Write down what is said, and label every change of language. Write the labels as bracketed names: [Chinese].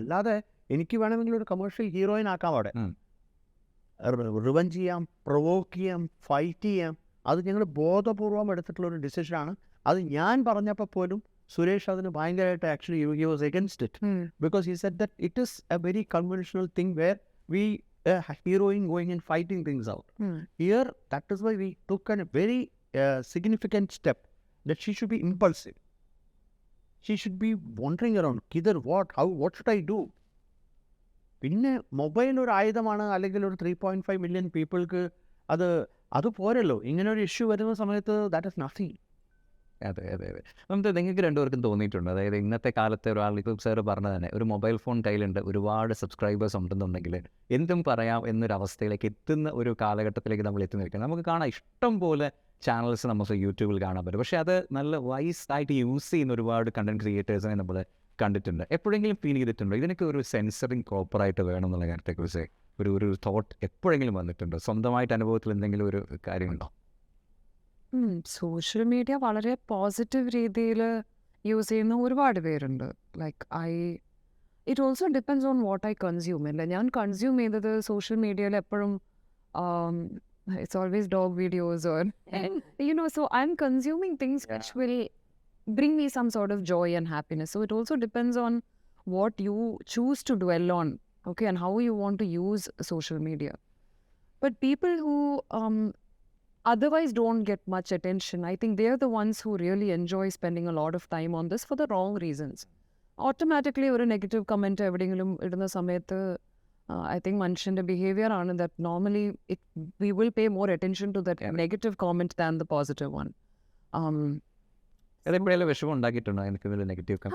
[Malayalam] അല്ലാതെ എനിക്ക് വേണമെങ്കിൽ ഒരു കമേഴ്ഷ്യൽ ഹീറോയിൻ ആക്കാം, അവിടെ റിവഞ്ച് ചെയ്യാം, പ്രൊവോക്ക് ചെയ്യാം, ഫൈറ്റ് ചെയ്യാം. അത് ഞങ്ങൾ ബോധപൂർവം എടുത്തിട്ടുള്ളൊരു ഡിസിഷനാണ്. അത് ഞാൻ പറഞ്ഞപ്പോൾ പോലും സുരേഷ് അതിന് ഭയങ്കരമായിട്ട് [English] Actually he was against it because he said that it is a very conventional thing where we heroine going and fighting things out. Here, that is why we took a very significant step that she should be impulsive. She should be wandering around. Kidhar, what, how, what should I do? [Malayalam] പിന്നെ mobile ഒരു ആയുധമാണ്, അല്ലെങ്കിൽ ഒരു 3.5 million പീപ്പിൾക്ക് അത് പോരല്ലോ. ഇങ്ങനെ ഒരു issue വരുന്ന സമയത്ത് [English] That is nothing. [Malayalam] അതെ അതെ അതെ. നമുക്ക് നിങ്ങൾക്ക് രണ്ടുപേർക്കും തോന്നിയിട്ടുണ്ട്, അതായത് ഇന്നത്തെ കാലത്തെ ഒരാൾ ഇപ്പോൾ സാർ പറഞ്ഞത് തന്നെ ഒരു മൊബൈൽ ഫോൺ കയ്യിലുണ്ട്, ഒരുപാട് സബ്സ്ക്രൈബേഴ്സ് ഉണ്ടെന്നുണ്ടെങ്കിൽ എന്തും പറയാം എന്നൊരവസ്ഥയിലേക്ക് എത്തുന്ന ഒരു കാലഘട്ടത്തിലേക്ക് നമ്മൾ എത്തി നിൽക്കുന്നത്. നമുക്ക് കാണാം ഇഷ്ടം പോലെ ചാനൽസ് നമുക്ക് യൂട്യൂബിൽ കാണാൻ പറ്റും. പക്ഷേ അത് നല്ല വൈസ് ആയിട്ട് യൂസ് ചെയ്യുന്ന ഒരുപാട് കണ്ടന്റ് ക്രിയേറ്റേഴ്സിനെ നമ്മൾ കണ്ടിട്ടുണ്ട്. എപ്പോഴെങ്കിലും ഫീൽ ചെയ്തിട്ടുണ്ടോ ഇതിനൊക്കെ ഒരു സെൻസറിങ് പ്രോപ്പറായിട്ട് വേണം എന്നുള്ള കാര്യത്തെക്കുറിച്ച് ഒരു തോട്ട് എപ്പോഴെങ്കിലും വന്നിട്ടുണ്ടോ? സ്വന്തമായിട്ട് അനുഭവത്തിൽ എന്തെങ്കിലും ഒരു കാര്യമുണ്ടോ? സോഷ്യൽ മീഡിയ വളരെ പോസിറ്റീവ് രീതിയിൽ യൂസ് ചെയ്യുന്ന ഒരുപാട് പേരുണ്ട്. [English] Like it also depends on what I consume. [Malayalam] അല്ല, ഞാൻ കൺസ്യൂം ചെയ്തത് സോഷ്യൽ മീഡിയയിൽ എപ്പോഴും [English] It's always dog videos or so I'm consuming things which will bring me some sort of joy and happiness. So it also depends on what you choose to dwell on, okay, and how you want to use social media. But people who otherwise don't get much attention, I think they're the ones who really enjoy spending a lot of time on this for the wrong reasons. Automatically [Malayalam] ഒരു negative comment എവിടെയെങ്കിലും ഇടുന്ന സമയത്ത് [English] I think [Malayalam] മനുഷ്യൻ്റെ behaviour ആണ് [English] that normally we will pay more attention to that negative comment than the positive one. [Malayalam] അതെപ്പോഴെല്ലാം വിഷമം ഉണ്ടാക്കിയിട്ടുണ്ടോ എനിക്ക് negative?